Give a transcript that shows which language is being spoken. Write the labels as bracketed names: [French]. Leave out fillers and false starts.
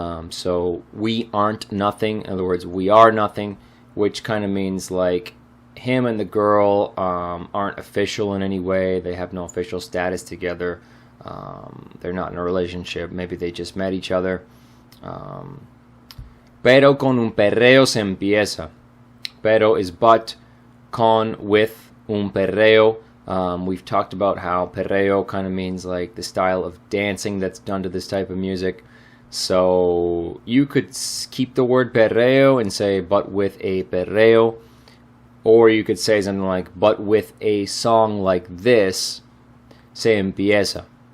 [English] So, we aren't nothing. In other words, we are nothing, which kind of means like him and the girl aren't official in any way. They have no official status together. They're not in a relationship. Maybe they just met each other. [Spanish] Pero con un perreo se empieza. [English] Pero is but, con with, un perreo. We've talked about how perreo kind of means like the style of dancing that's done to this type of music. So you could keep the word perreo and say but with a perreo. Or you could say something like, but with a song like this, [Spanish] se empieza.